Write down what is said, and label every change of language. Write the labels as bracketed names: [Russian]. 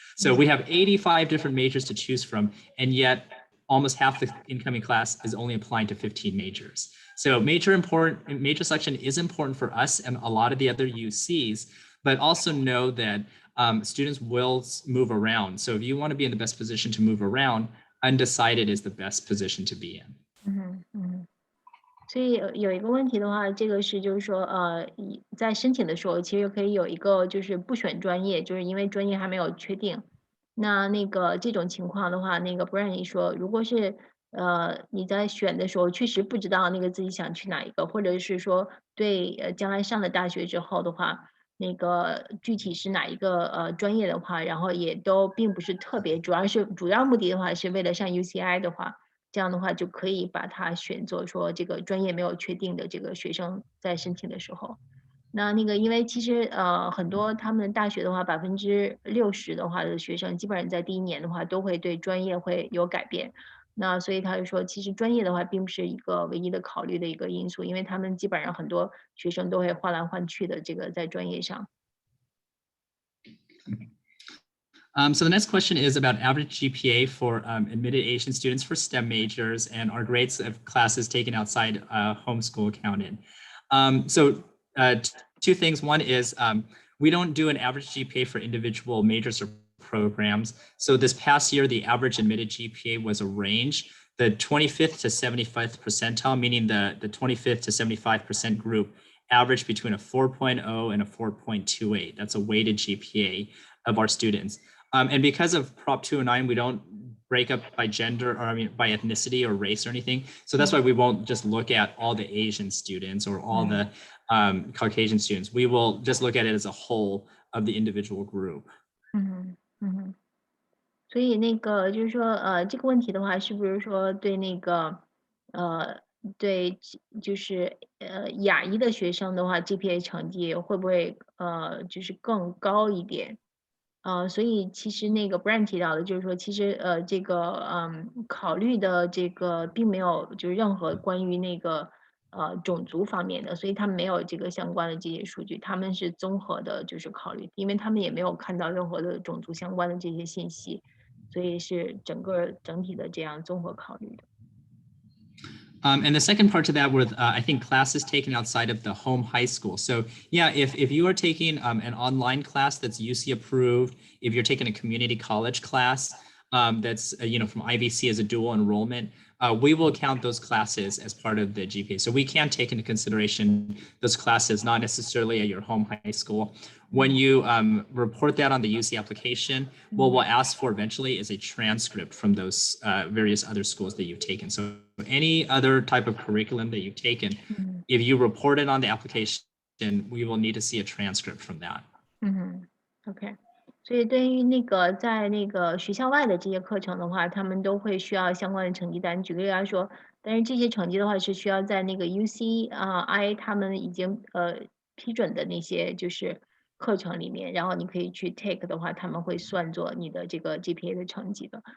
[English] So we have 85 different majors to choose from, and yet almost half the incoming class is only applying to 15 majors. So major selection is important for us and a lot of the other UCs, but also know that students will move around. So if you want to be in the best position to move around, undecided is the best position to be in. [Chinese] 所以有一个问题的话，这个是就是说，在申请的时候，其实可以有一个就是不选专业，就是因为专业还没有确定。那个这种情况的话，那个Bryan说，如果是你在选的时候确实不知道那个自己想去哪一个，或者是说对将来上了大学之后的话，那个具体是哪一个专业的话，然后也都并不是特别，主要目的的话是为了上 UCI 的话。这样的话就可以把它选作说这个专业没有确定的这个学生在申请的时候，那个因为其实很多他们大学的话60%的话的学生基本上在第一年的话都会对专业会有改变，那所以他就说其实专业的话并不是一个唯一的考虑的一个因素，因为他们基本上很多学生都会换来换去的这个在专业上。 [English] So the next question is about average GPA for admitted Asian students for STEM majors and our grades of classes taken outside homeschool counted. So two things. One is we don't do an average GPA for individual majors or programs. So this past year, the average admitted GPA was a range. The 25th to 75th percentile, meaning the 25th to 75% group, averaged between a 4.0 and a 4.28. That's a weighted GPA of our students. And because of Prop 209, we don't break up by gender or by ethnicity or race or anything. So that's why we won't just look at all the Asian students or all the Caucasian students. We will just look at it as a whole of the individual group. [Chinese] 所以那个就是说这个问题的话，是不是说对那个对就是亚裔的学生的话 GPA 成绩会不会就是更高一点？所以其实那个 Bryan 提到的就是说，其实这个考虑的这个并没有就是任何关于那个种族方面的，所以他们没有这个相关的这些数据，他们是综合的，就是考虑，因为他们也没有看到任何的种族相关的这些信息，所以是整体的这样综合考虑的。 [English] And the second part to that were, I think, classes taken outside of the home high school. So yeah, if you are taking an online class that's UC approved, if you're taking a community college class that's from IVC as a dual enrollment, we will count those classes as part of the GPA. So we can take into consideration those classes, not necessarily at your home high school. When you report that on the UC application, what we'll ask for eventually is a transcript from those various other schools that you've taken. So any other type of curriculum that you've taken, if you report it on the application, we will need to see a transcript from that. OK. [Chinese] 所以对于那个在那个学校外的这些课程的话，他们都会需要相关的成绩单。举个例来说，但是这些成绩的话是需要在那个 UCI 他们已经批准的那些就是课程里面，然后你可以去 take 的话，他们会算作你的这个 GPA 的成绩的。